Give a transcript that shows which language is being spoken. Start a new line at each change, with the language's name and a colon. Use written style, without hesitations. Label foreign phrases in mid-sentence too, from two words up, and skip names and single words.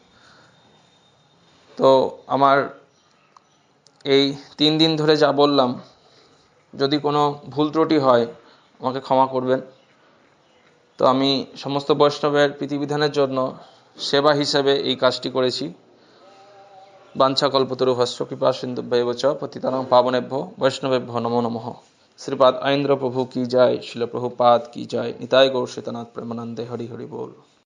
Bangla: তো আমার এই 3 দিন ধরে যা বললাম, যদি কোনো ভুল ত্রুটি হয় আমাকে ক্ষমা করবেন। তো আমি সমস্ত বৈষ্ণবের প্রীতিবিধানের জন্য সেবা হিসেবে এই কাজটি করেছি।
Sanskrit: বাঞ্ছাকল্পতরুভ্যশ্চ কৃপা সিন্ধুভ্যেব চ পতিতানাং পাবনেভ্যো বৈষ্ণবেভ্যো নমো নমঃ।
Bangla: শ্রীপাদ আইন্দ্র প্রভু কি জয়, শিল প্রভুপাদ কি জয়। নিতাই গৌর শ্রীতনাথ প্রেমানন্দে। হরি হরি बोल।